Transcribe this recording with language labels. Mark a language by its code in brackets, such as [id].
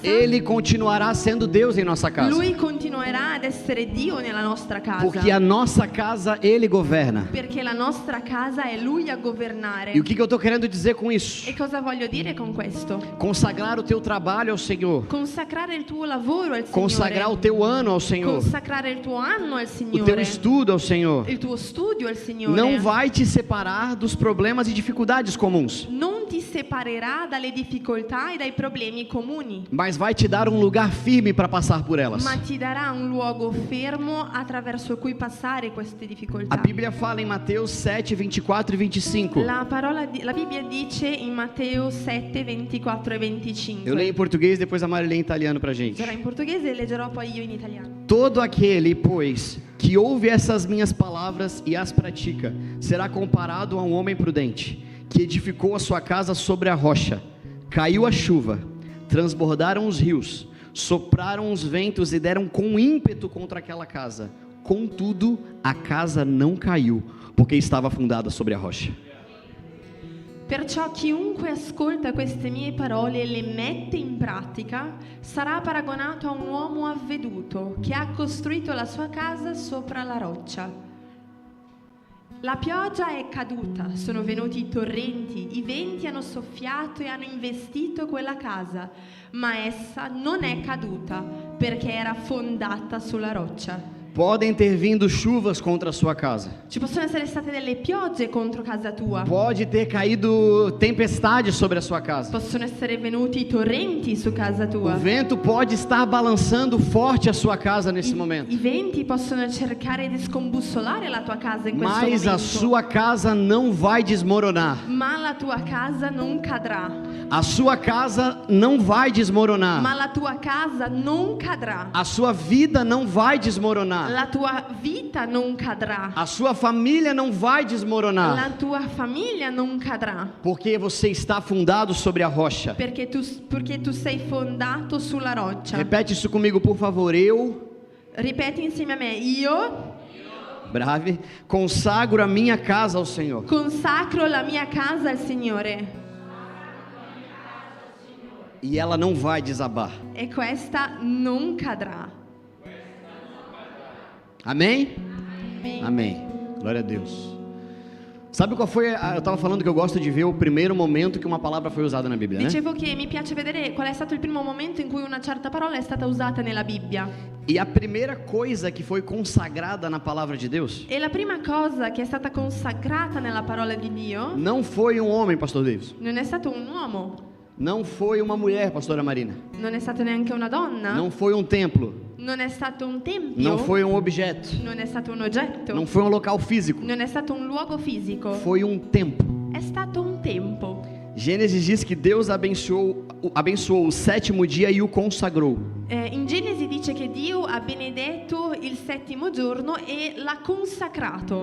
[pt] Ele continuará sendo Deus em nossa casa. [it] Lui continuerà ad essere Dio nella nostra casa. [pt] Porque a nossa casa Ele governa. [it] Perché la nostra casa è Lui a governare. [pt] E o que eu estou querendo dizer com isso? [it] E cosa voglio dire con questo? [pt] Consagrar o teu trabalho ao Senhor. [it] Consacrare il tuo lavoro al Signore. [pt] Consagrar o teu ano ao Senhor. [it] Consacrare il tuo anno al [pt] O [it] Signore. [pt] teu estudo ao Senhor. [it] Il tuo studio al Signore. [pt] Não vai te separar dos problemas e dificuldades comuns, [it] Non ti separerà dalle difficoltà e dai problemi comuni, [pt] mas vai te dar um lugar firme para passar por elas. [it] ma ti darà un luogo fermo attraverso cui passare queste difficoltà. [pt] A Bíblia fala em Mateus 7, 24 e 25. [it] La Bibbia dice in Matteo 7, 24 e 25. [pt] Eu leio em português, depois a Mari lê em italiano pra gente. [it] Leggerò in portoghese e leggerò poi io in italiano. [pt] Todo aquele, pois, que ouve essas minhas palavras e as pratica, será comparado a um homem prudente, que edificou a sua casa sobre a rocha. Caiu a chuva, transbordaram os rios, sopraram os ventos e deram com ímpeto contra aquela casa. Contudo, a casa não caiu, porque estava fundada sobre a rocha. [it] Perciò chiunque ascolta queste mie parole e le mette in pratica sarà paragonato a un uomo avveduto che ha costruito la sua casa sopra la roccia. La pioggia è caduta, sono venuti i torrenti, i venti hanno soffiato e hanno investito quella casa, ma essa non è caduta perché era fondata sulla roccia. [pt] Podem ter vindo chuvas contra a sua casa. [it] Ci possono essere state delle piogge contro casa tua. [pt] Pode ter caído tempestade sobre a sua casa. [it] Possono essere venuti i torrenti su casa [pt] O [it] tua. [pt] vento pode estar balançando forte a sua casa nesse momento. [it] I venti possono cercare di scombussolare la tua casa in questo [pt] Mas a [it] momento. [pt] sua casa não vai desmoronar. [it] Ma la tua casa non cadrà. [pt] A sua casa não vai desmoronar. [it] Ma la tua casa non cadrà. [pt] A sua vida não vai desmoronar. [it] La tua vita non cadrà. [pt] A sua família não vai desmoronar. [it] La tua famiglia non cadrà. [pt] Porque você está fundado sobre a rocha. [it] Perché tu sei fondato sulla roccia. [pt] Repete isso comigo, por favor. [it] Ripeti insieme a me. Io Brave. [pt] Consagro a minha casa ao Senhor. [it] consacro la mia casa al Signore. [pt] E ela não vai desabar. [it] E questa non cadrà. [pt] Amém? Amém. Amém. Glória a Deus. Sabe qual foi? Eu estava falando que eu gosto de ver o primeiro momento que uma palavra foi usada na Bíblia, né? [it] Dicevo che mi piace vedere qual è stato il primo momento in cui una certa parola è stata usata nella Bibbia. [pt] E a primeira coisa que foi consagrada na palavra de Deus [it] E la prima cosa che è stata consacrata nella parola di Dio [pt] não foi um homem, pastor Davis. [it] non è stato un uomo, [pt] Não foi uma mulher, pastora Marina. [it] non è stato neanche una donna, [pt] Não foi um templo. [it] non è stato un tempio, [pt] Não foi um objeto. [it] non è stato un oggetto, [pt] Não foi um local físico. [it] non è stato un luogo fisico, [pt] Foi um tempo. [it] è stato un tempo. [pt] Gênesis diz que Deus abençoou o sétimo dia e o consagrou. [it] In Genesi dice che Dio ha benedetto il settimo giorno e l'ha consacrato.